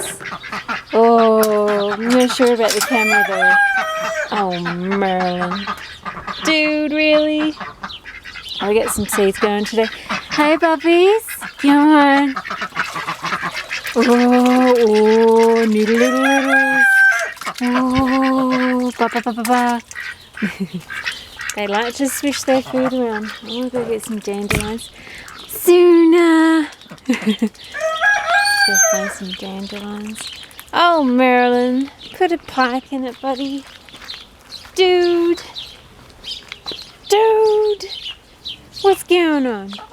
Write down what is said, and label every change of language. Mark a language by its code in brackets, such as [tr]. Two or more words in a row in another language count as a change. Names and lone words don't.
[en] Oh, I'm not sure about the camera though. Oh, Merlin. Dude, really? I'll get some teeth going today. Hey, puppies. Come on. Oh, noodles. Oh, ba ba ba ba ba. They like to swish their food around. I'm going to go get some dandelions. Sooner. Go find some dandelions. Oh, Marilyn. Put a pike in it, buddy. Dude. What's going on?